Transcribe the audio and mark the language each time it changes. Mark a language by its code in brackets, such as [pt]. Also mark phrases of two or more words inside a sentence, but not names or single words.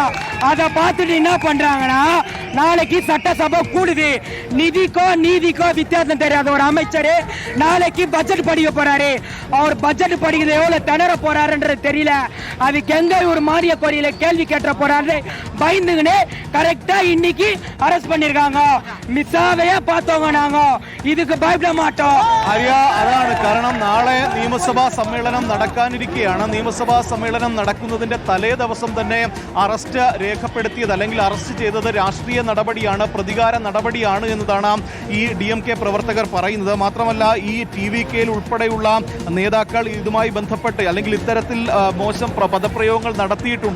[ta] அதை பார்த்துட்டு என்ன பண்றாங்கன்னா, நாளைக்கு சட்டசபை கூடுது, நிதிக்கோ நீதிக்கோ வித்தியாசம் தெரியாத ஒரு அமைச்சர் நாளைக்கு பட்ஜெட் படிக்க போறாரு. அவர் பட்ஜெட் படிக்கிறது எவ்வளவு திணற போறாருன்றது தெரியல. அதுக்கு எங்க ஒரு மானிய கோரியில கேள்வி கேட்ட போறாரு பயந்துங்கன்னு கரெக்டா இன்னைக்கு அரெஸ்ட் பண்ணிருக்காங்க. മിസ്സാവയെ பார்த்தவங்க நாங்க இதுக்கு பயப்பட மாட்டோம். [ml] അതാണ് കാരണം നാളെ നിയമസഭാ സമ്മേളനം നടക്കാനിരിക്കുകയാണ്. നിയമസഭാ സമ്മേളനം നടക്കുന്നതിന്റെ തലേ ദിവസം തന്നെ അറസ്റ്റ് രേഖപ്പെടുത്തിയത് അല്ലെങ്കിൽ അറസ്റ്റ് ചെയ്തത് രാഷ്ട്രീയ നടപടിയാണ്, പ്രതികാര നടപടിയാണ് എന്നതാണ് ഈ DMK പ്രവർത്തകർ പറയുന്നത്. മാത്രമല്ല ഈ TVKയിൽ ഉൾപ്പെടെയുള്ള നേതാക്കൾ ഇതുമായി ബന്ധപ്പെട്ട് അല്ലെങ്കിൽ ഇത്തരത്തിൽ മോശം പദപ്രയോഗങ്ങൾ നടത്തിയിട്ടുണ്ട്.